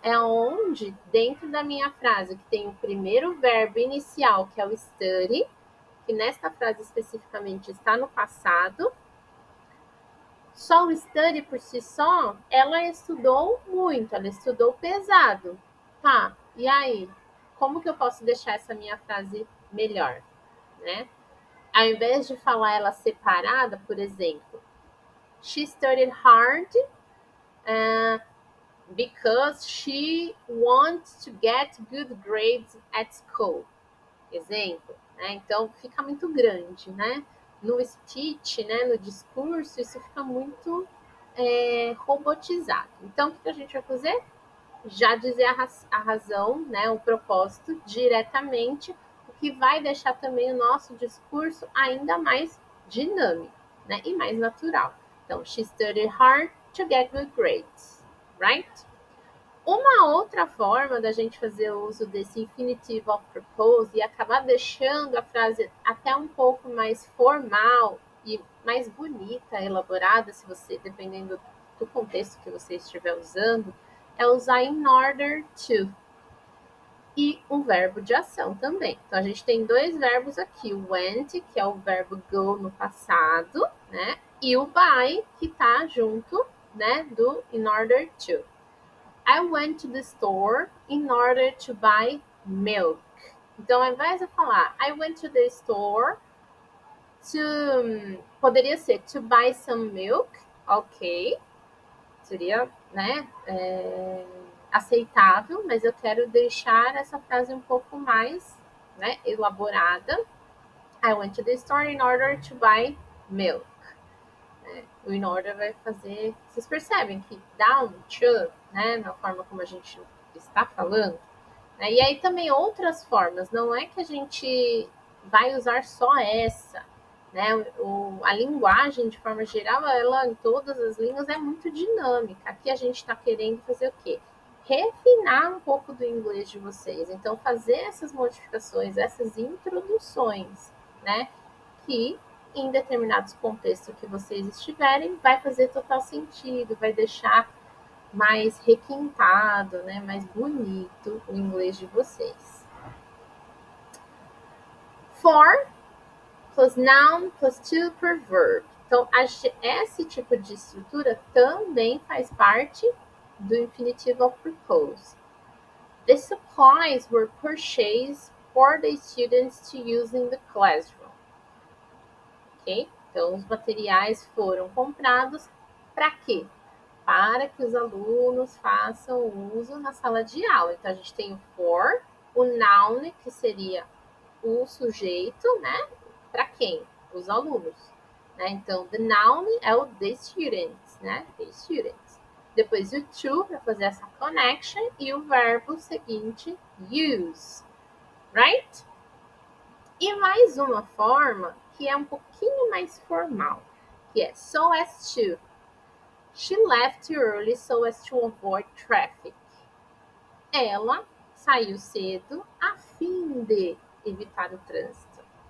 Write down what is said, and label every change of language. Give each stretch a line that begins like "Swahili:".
Portuguese: É onde, dentro da minha frase, que tem o primeiro verbo inicial, que é o study, que nesta frase especificamente está no passado. Só o study por si só, ela estudou muito, ela estudou pesado. Tá, e aí? Como que eu posso deixar essa minha frase melhor, né? Ao invés de falar ela separada, por exemplo,
English: she studied hard because she wants to get good grades at school.
Portuguese: Exemplo, né? Então fica muito grande, né? No speech, né? No discurso, isso fica muito robotizado. Então, o que a gente vai fazer? Já dizer a razão, né? O propósito diretamente, o que vai deixar também o nosso discurso ainda mais dinâmico, né? E mais natural. Então,
English: she studied hard to get good grades, right?
Portuguese: Uma outra forma da gente fazer o uso desse infinitive of purpose e acabar deixando a frase até um pouco mais formal e mais bonita, elaborada, se você, dependendo do contexto que você estiver usando, é usar in order to. E um verbo de ação também. Então, a gente tem dois verbos aqui, o went, que é o verbo go no passado, né? E o by, que tá junto, né, do in order to.
English: I went to the store in order to buy milk.
Portuguese: Então, ao invés de falar
English: I went to the store to...
Portuguese: Poderia ser
English: to buy some milk. Ok.
Portuguese: Seria, né, aceitável, mas eu quero deixar essa frase um pouco mais, né, elaborada.
English: I went to the store in order to buy milk.
Portuguese: O in order vai fazer... Vocês percebem que dá um to, né, na forma como a gente está falando? E aí também outras formas, não é que a gente vai usar só essa, né? A linguagem, de forma geral, ela em todas as línguas é muito dinâmica. Aqui a gente está querendo fazer o quê? Refinar um pouco do inglês de vocês. Então, fazer essas modificações, essas introduções, né? Que em determinados contextos que vocês estiverem, vai fazer total sentido, vai deixar mais requintado, né, mais bonito o inglês de vocês.
English: For plus noun plus to per verb.
Portuguese: Então, esse tipo de estrutura também faz parte do infinitive of purpose.
English: The supplies were purchased for the students to use in the classroom. Ok?
Portuguese: Então, os materiais foram comprados para quê? Para que os alunos façam uso na sala de aula. Então, a gente tem o for, o noun, que seria o sujeito, né? Para quem? Os alunos. Né?
English: Então, the noun é o the students, né? The students.
Portuguese: Depois o to, para fazer essa connection, e o verbo seguinte, use.
English: Right?
Portuguese: E mais uma forma que é um pouquinho mais formal, que é so as to.
English: She left early so as to avoid traffic.
Portuguese: Ela saiu cedo a fim de evitar o trânsito.